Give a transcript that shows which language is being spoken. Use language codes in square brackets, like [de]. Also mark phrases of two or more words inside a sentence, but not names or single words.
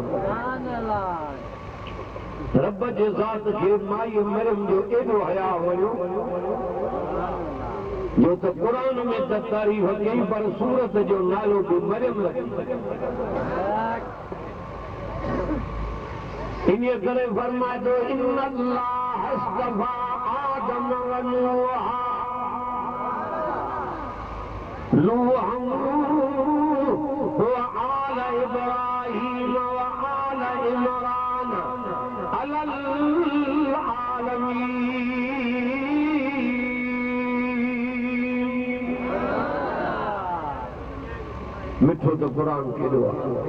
[sd] रब जे ज़ात खे माई मरियम जो एॾो हया हुयो जो त क़ुरान में त तारीफ़ कई पर सूरत जो नालो बि मरियम रखी। इन करे फरमाए थो [ar] إن الله اصطفى آدم ونوحا وآل إبراهيم وآل عمران على العالمين. [sd] मिठो तो कुरान केॾो आहे।